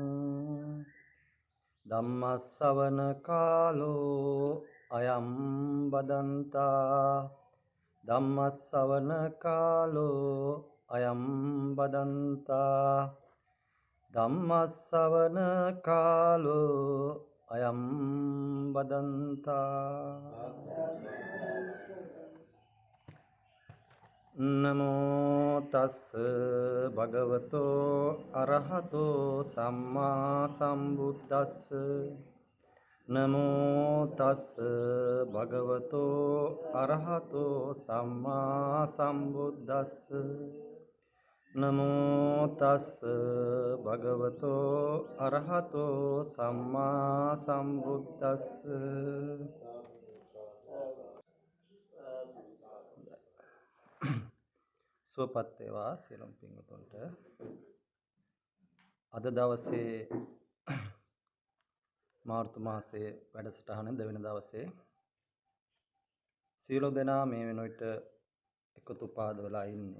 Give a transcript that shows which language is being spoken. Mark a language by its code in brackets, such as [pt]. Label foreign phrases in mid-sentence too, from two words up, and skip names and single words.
[pi] ධම්මස්සවන කාලෝ අයම් බදන්තා ධම්මස්සවන කාලෝ අයම් බදන්තා ධම්මස්සවන කාලෝ අයම් බදන්තා නමෝ තස්ස භගවතෝ අරහතෝ සම්මා සම්බුද්දස්ස නමෝ තස්ස භගවතෝ අරහතෝ සම්මා සම්බුද්දස්ස නමෝ තස්ස භගවතෝ අරහතෝ සම්මා සම්බුද්දස්ස [si] සුවපත් වේවා සියලුම පින්වතුන්ට. අද දවසේ මාර්තු මාසයේ වැඩසටහන දෙවෙනි දවසේ සියලු දෙනා මේ වෙන විට එකතු පාද වෙලා ඉන්නේ.